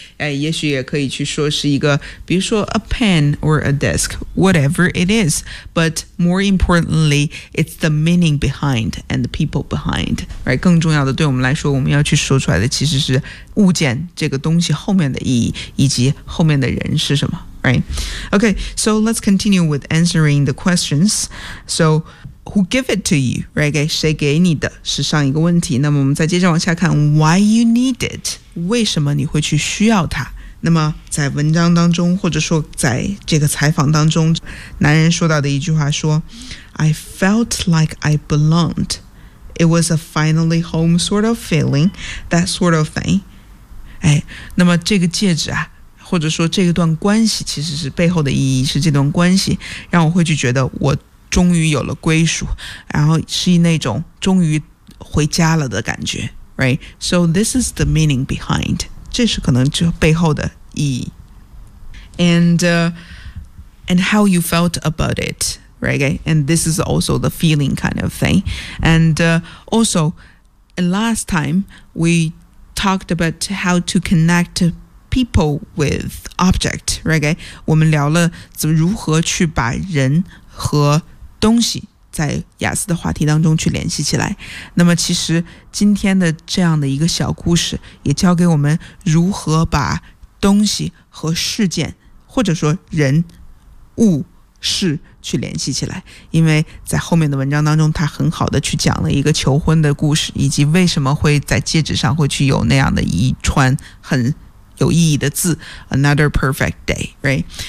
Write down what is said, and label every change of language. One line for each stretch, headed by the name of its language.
English: 哎、
Chinese: 也许也可以去说是一个比如说
English: a pen or a desk whatever it is but more importantly it's the meaning behind and the people behind、right?
Chinese: 更重要的对我们来说我们要去说出来的其实是物件这个东西后面的意义以及后面的人是什么。
English: Right. Okay, so let's continue with answering the questions. So, who give it to you? Right?
Chinese: 谁给你的是上一个问题。那么我们再接着往下看
English: why you need it?
Chinese: 为什么你会去需要它？那么在文章当中，或者说在这个采访当中，男人说到的一句话说
English: I felt like I belonged. It was a finally home sort of feeling, that sort of thing.
Chinese: 哎，那么这个戒指啊，或者说这一段关系，其实是背后的意义是这段关系让我会去觉得我终于有了归属，然后是那种终于回家了的感觉， right?
English: So this is the meaning behind.
Chinese: 这是可能就背后的意义。
English: And how you felt about it, right? And this is also the feeling kind of thing. And also, and last time we talked about how to connect people with object, right?
Chinese: 我们聊了怎么如何去把人和东西在雅思的话题当中去联系起来。那么其实今天的这样的一个小故事也教给我们如何把东西和事件，或者说人物事去联系起来，因为在后面的文章当中他很好的去讲了一个求婚的故事，以及为什么会在戒指上会去有那样的一串很有意义的字
English: Another perfect day, right?